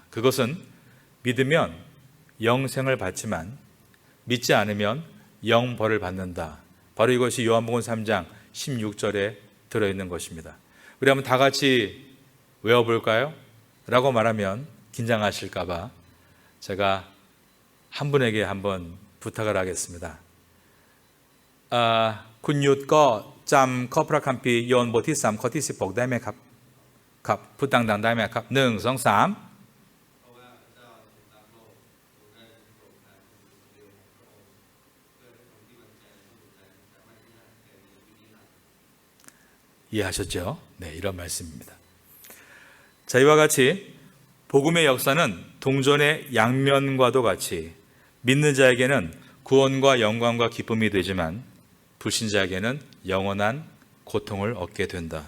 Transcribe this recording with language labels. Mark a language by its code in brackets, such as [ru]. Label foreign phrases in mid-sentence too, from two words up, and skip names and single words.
[ko] 그것은 믿으면 영생을 받지만 믿지 않으면 영벌을 받는다. 바로 이것이 요한복음 3장 16절에 들어있는 것입니다. 우리 한번 다 같이 외워볼까요? 라고 말하면 긴장하실까 봐 제가 한 분에게 한번 부탁을 하겠습니다. [th] คุณยุทธก็จำข้อพระคัมภีร์โยนบทที่3ข้อที่16ได้ไหมครับครับพูดดังๆได้ไหมครับ1 2 3이해하셨죠? [ko] 네, 이런 말씀입니다. 자, 이와 같이 복음의 역사는 동전의 양면과도 같이 믿는 자에게는 구원과 영광과 기쁨이 되지만 불신자에게는 영원한 고통을 얻게 된다.